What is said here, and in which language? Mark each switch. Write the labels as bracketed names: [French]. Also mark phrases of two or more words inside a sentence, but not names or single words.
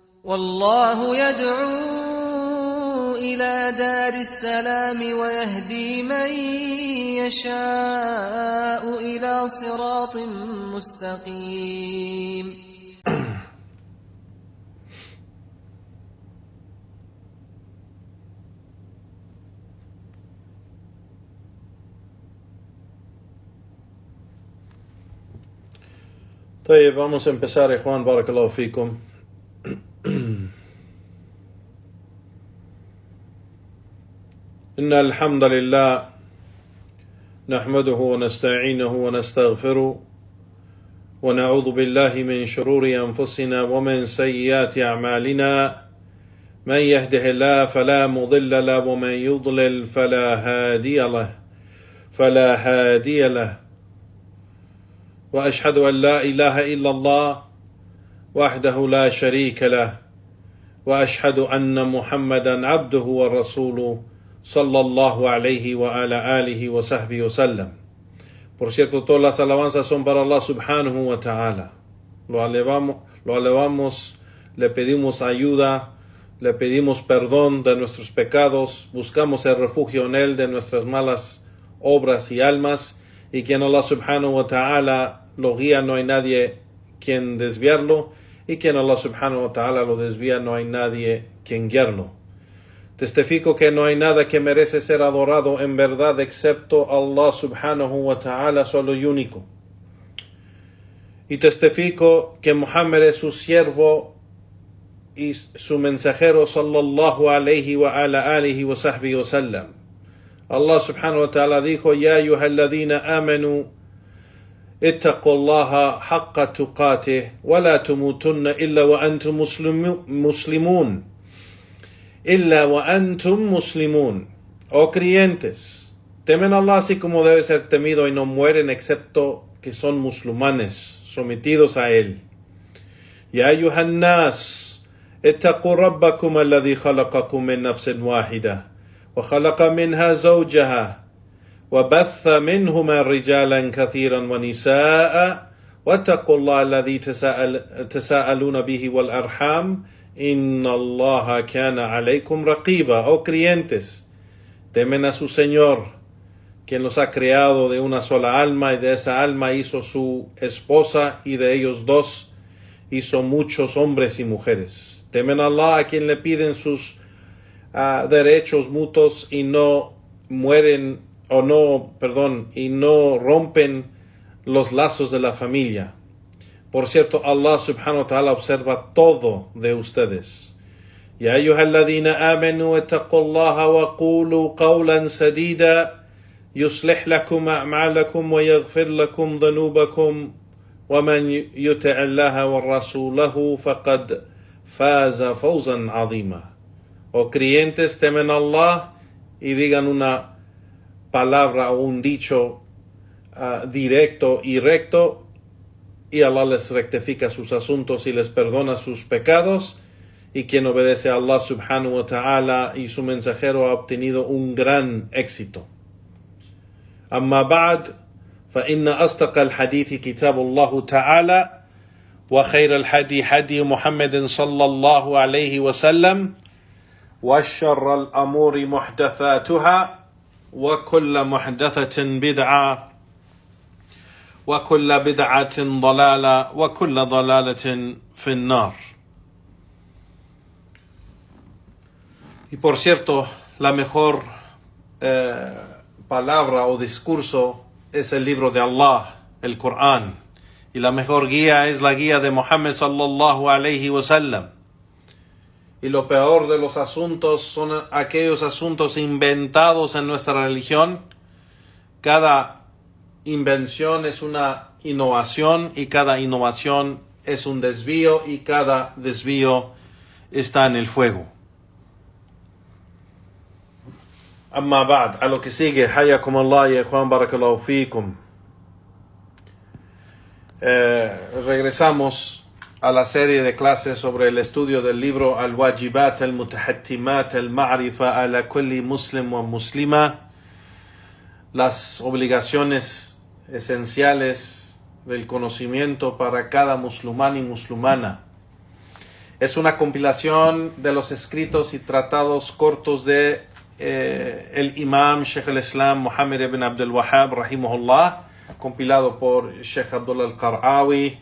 [Arabic] والله يدعو إلى دار السلام ويهدي من يشاء إلى صراط مستقيم. طيب, [Spanish] vamos a empezar, Juan, [Arabic] بارك الله فيكم. إن الحمد لله نحمده ونستعينه ونستغفره ونعوذ بالله من شرور أنفسنا ومن سيئات أعمالنا من يهده الله فلا مضل له ومن يضلل فلا هادي له وأشهد أن لا إله إلا الله وحده لا شريك له وأشهد أن محمدا عبده ورسوله صلى الله عليه وعلى آله وصحبه وسلم. [Spanish] Por cierto, todas las alabanzas son para Allah [Arabic] سبحانه وتعالى. [Spanish] Lo alabamos, le pedimos ayuda, le pedimos perdón de nuestros pecados, buscamos el refugio en Él de nuestras malas obras y almas, y quien Allah [Arabic] سبحانه وتعالى [Spanish] lo guía, no hay nadie quien desviarlo, y quien Allah [Arabic] سبحانه وتعالى [Spanish] lo desvía, no hay nadie quien guiarlo. Testifico que no hay nada que merece ser adorado en verdad excepto Allah [Arabic] سبحانه وتعالى [Spanish] solo y único. Y testifico que Muhammad es su siervo y su mensajero [Arabic] صلى الله عليه وعلى آله وصحبه وسلم. الله سبحانه وتعالى dijo: يا أيها الذين آمنوا اتقوا الله حق تقاته ولا تموتن إلا وأنتم مسلمون. إلا وأنتم مسلمون. [Spanish] Oh creyentes, temen a Allah así como debe ser temido y no mueren excepto que son musulmanes, sometidos a Él. [Arabic] يا أيها الناس اتقوا ربكم الذي خلقكم من نفس واحدة وخلق منها زوجها وبث منهما رجالا كثيرا ونساء واتقوا الله الذي تساءلون به والأرحام إن الله كان عليكم رقيبا. [Spanish] Oh creyentes, temen a su Señor, quien los ha creado de una sola alma, y de esa alma hizo su esposa, y de ellos dos hizo muchos hombres y mujeres. Temen a Allah, a quien le piden sus derechos mutuos y no rompen los lazos de la familia. Por cierto, Allah [Arabic] سبحانه وتعالى [Spanish] observa todo de ustedes. [Arabic] يا أيها الذين آمنوا اتقوا الله وقولوا قولا سديدا يصلح لكم أعمالكم ويغفر لكم ذنوبكم ومن يطع الله ورسوله فقد فاز فوزا عظيما. [Spanish] Oh creyentes, temen a Allah y digan una palabra o un dicho directo y recto, y Allah les rectifica sus asuntos y les perdona sus pecados, y quien obedece a Allah [Arabic] سبحانه وتعالى [Spanish] y su mensajero ha obtenido un gran éxito. [Arabic] أما بعد فإن أصدق الحديث كتاب الله تعالى وخير الهدي هدي محمد صلى الله عليه وسلم وشر الأمور محدثاتها وكل محدثة بدعة وكل بدعة ضلالة وكل ضلالة في النار. [Spanish] Y por cierto, la mejor palabra o discurso es el libro de Allah, el Corán, y la mejor guía es la guía de Muhammad [Arabic] صلى الله عليه وسلم. [Spanish] Y lo peor de los asuntos son aquellos asuntos inventados en nuestra religión. Cada invención es una innovación, y cada innovación es un desvío, y cada desvío está en el fuego. [Arabic] أما بعد, [Spanish] a lo que sigue, [Arabic] حياكم الله [Spanish] y Juan, [Arabic] بارك الله فيكم. [Spanish] Regresamos a la serie de clases sobre el estudio del libro Al-Wajibat al-Mutahattimat al-Ma'rifa ala kulli muslim wa muslima, las obligaciones esenciales del conocimiento para cada musulmán y musulmana. Es una compilación de los escritos y tratados cortos de el imam Sheikh al-Islam Muhammad ibn Abdul Wahhab, rahimahullah, compilado por Sheikh Abdullah al-Qar'awi.